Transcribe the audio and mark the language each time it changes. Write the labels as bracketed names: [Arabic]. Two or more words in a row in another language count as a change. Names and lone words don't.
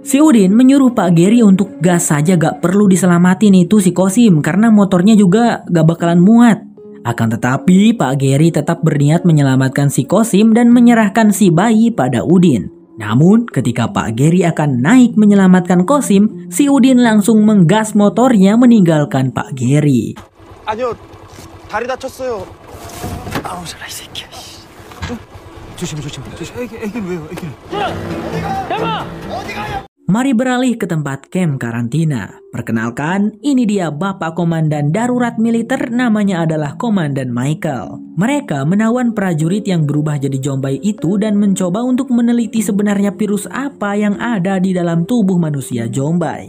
[Indonesian] Si Udin menyuruh Pak Geri untuk gas saja, gak perlu diselamatin itu si Kosim karena motornya juga gak bakalan muat. Akan tetapi Pak Geri tetap berniat menyelamatkan si Kosim dan menyerahkan si bayi pada Udin. Namun ketika Pak Geri akan naik menyelamatkan Kosim, si Udin langsung menggas motornya meninggalkan Pak Geri. [Korean] 아니요, 다리 다쳤어요. 아우 잘라 이 새끼야. 조심. 애기는 왜요? 애기는. [Indonesian] Mari beralih ke tempat camp karantina. Perkenalkan, ini dia Bapak Komandan Darurat Militer, namanya adalah Komandan Michael. Mereka menawan prajurit yang berubah jadi Jombay itu dan mencoba untuk meneliti sebenarnya virus apa yang ada di dalam tubuh manusia Jombay.